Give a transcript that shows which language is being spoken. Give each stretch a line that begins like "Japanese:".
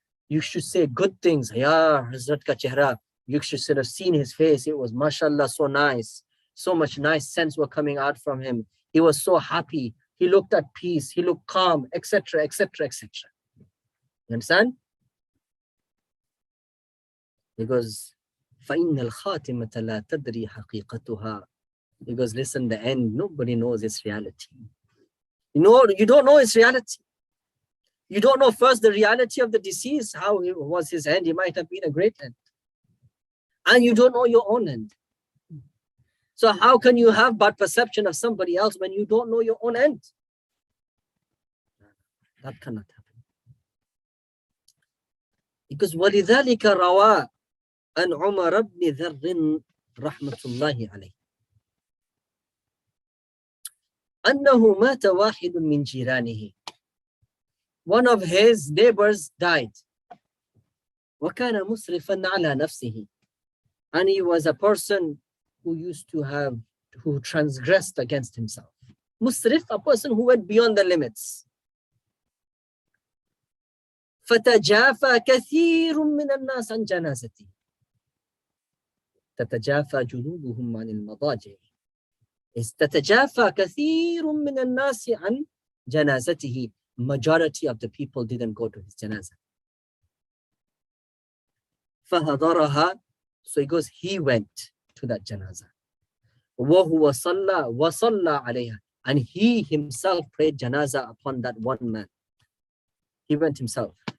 English: You should say good things.
Urdu: Ya Hazrat ka chehra.
English: You should have seen his face. It was mashallah so nice. So much nice sense were coming out from him. He was so happy. He looked at peace. He looked calm, etc., etc., etc. You understand? Because
Arabic: فَإِنَّ الْخَاتِمَةَ لَا تَدْرِي حَقِيقَتُهَا.
English: Because listen, the end, nobody knows its reality. You don't know its reality. You don't know first the reality of the deceased, how was his end. He might have been a great end. And you don't know your own end. So how can you have bad perception of somebody else when you don't know your own end? That cannot happen. Because
Arabic: وَلِذَلِكَ رَوَى أن عمر بن ذر رحمة الله عليه أنه مات واحد من جيرانه.
English: One of his neighbors died.
Arabic: وكان مسرفا على نفسه.
English: And he was a person who transgressed against himself. Musrif, a person who went beyond the limits.
Arabic: فتجافى كثير من الناس عن جنازته. تتجافى جنوبهم عن المضاجع. تتجافى كثير من الناس عن جنازته.
English: Majority of the people didn't go to his janazah.
Arabic: فهضرها.
English: So he goes, he went to that janazah.
Arabic: وهو صلى وصلى عليها.
English: And he himself prayed janazah upon that one man. He went himself.